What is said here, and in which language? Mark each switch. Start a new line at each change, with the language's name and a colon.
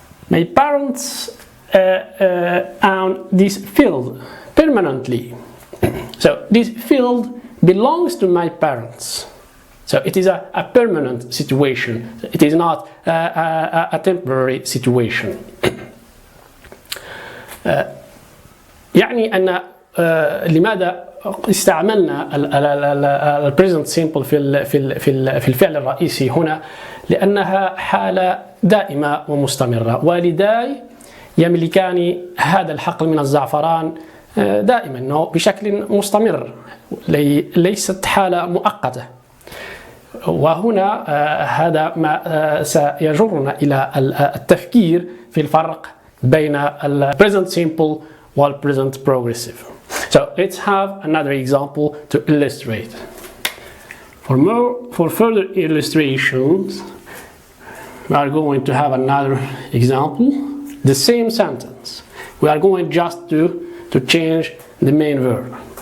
English: My parents own this field permanently. So this field belongs to my parents. So it is a permanent situation. It is not a temporary situation.
Arabic: يعني أن لماذا استعملنا ال present simple في الفعل الرئيسي هنا؟ لأنها حالة دائمة ومستمرة. والداي يملكان هذا الحقل من الزعفران دائما بشكل مستمر، ليست حالة مؤقتة. وهنا هذا ما سيجرنا إلى التفكير في الفرق بين ال present simple wal present progressive.
English: So let's have another example to illustrate. For further illustrations, we are going to have another example. The same sentence. We are going just to change the main verb.